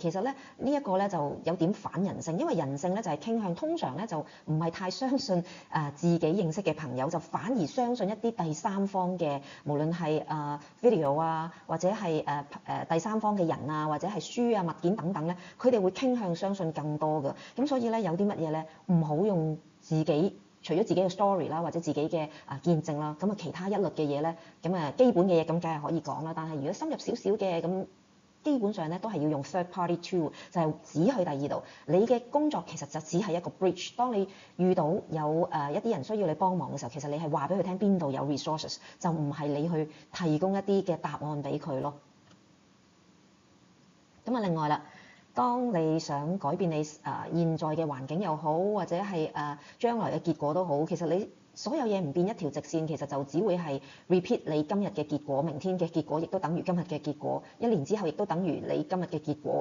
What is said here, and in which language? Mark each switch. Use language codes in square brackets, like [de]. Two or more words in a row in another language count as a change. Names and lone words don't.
[yue] 其實咧呢一個咧就有點反人性，因為人性咧就係傾向通常咧就唔係太相信自己認識嘅朋友，就反而相信一啲第三方嘅，無論係video 啊，或者係第三方嘅人啊，或者係書啊、物件等等咧，佢哋會傾向相信更多嘅。咁所以咧有啲乜嘢咧唔好用自己，除咗自己嘅 story 啦，或者自己嘅見證啦，咁其他一律嘅嘢咧，咁基本嘅嘢咁梗係可以講啦。但係如果深入少少嘅咁，基本上咧都係要用 [en] third party tool， [yue] 就係指去第二度。你嘅工作其實就只係一個 bridge。當你遇到有一啲人需要你幫忙嘅時候，其實你係話俾佢聽邊度有 resources， 就唔係你去提供一啲嘅答案俾佢咯。咁另外啦。當你想改變你現在嘅環境又好，或者係將來嘅結果都好，其實你所有嘢唔變一條直線，其實就只會係 repeat 你今日嘅結果，明天嘅結果亦都等於今日嘅結果，一年之後亦都等於你今日嘅結果。